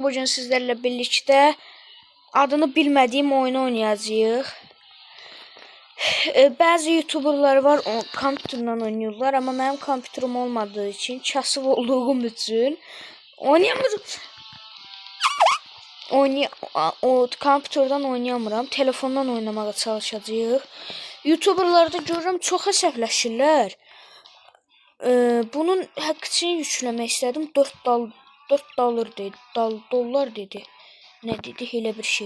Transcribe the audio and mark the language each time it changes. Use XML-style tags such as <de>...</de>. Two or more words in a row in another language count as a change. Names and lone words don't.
<tr>bugün sizlerle birlikte adını bilmediğim oyunu oynayacağıq. Bazı YouTuberlar var, kompüterden oynuyorlar ama benim kompüterim olmadığı için, kasıb olduğum için oynayamıyorum.</tr> <az>O kompüterden oynayamıram, telefondan oynamağa çalışacağıq. YouTuberlarda görürəm çox əsəbləşirlər. Bunun həqqini yükləmək istədim. 4 dollar dedi.</az> <tr>Ne dedi?</tr> <az>Elə bir şey.</az>